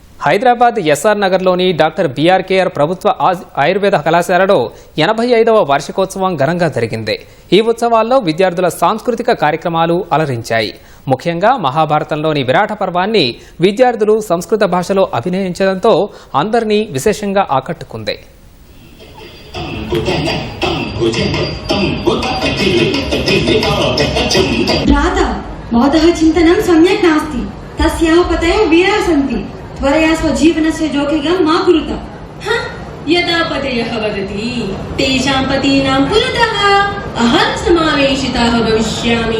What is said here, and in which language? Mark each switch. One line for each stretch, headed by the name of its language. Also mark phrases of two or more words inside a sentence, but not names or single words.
Telugu: హైదరాబాద్ ఎస్ఆర్ నగర్లోని డాక్టర్ బీఆర్కేఆర్ ప్రభుత్వ ఆయుర్వేద కళాశాలలో 85వ వార్షికోత్సవం ఘనంగా జరిగింది. ఈ ఉత్సవాల్లో విద్యార్థుల సాంస్కృతిక కార్యక్రమాలు అలరించాయి. ముఖ్యంగా మహాభారతంలోని విరాట పర్వాన్ని విద్యార్థులు సంస్కృత భాషలో అభినయించడంతో అందరినీ విశేషంగా ఆకట్టుకుంది.
Sanskrit: त्वरया स्वजीवनस्य जोखिगं मा कुरुत। यदा पतयः वदति तेषां पतीनां पुरतः अहं समावेशितः भविष्यामि।